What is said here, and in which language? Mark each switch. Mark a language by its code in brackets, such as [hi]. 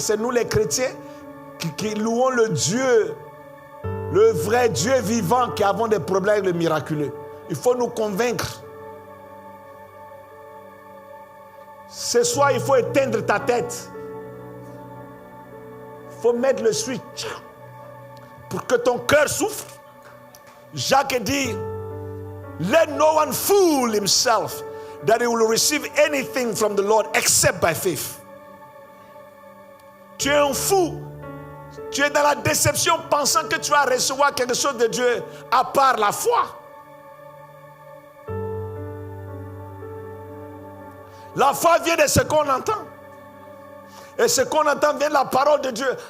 [fr] C'est nous, les chrétiens, qui louons le Dieu, le vrai Dieu vivant, qui avons des problèmes avec le miraculeux. Il faut nous convaincre Ce soir, il faut éteindre ta tête. Il faut mettre le switch pour que ton cœur souffre. Jacques dit, [en] let no one fool himself that he will receive anything from the Lord except by faith. [fr] Tu es un fou. Tu es dans la déception pensant que tu vas recevoir quelque chose de Dieu à part la foi. La foi vient de ce qu'on entend. Et ce qu'on entend vient de la parole de Dieu.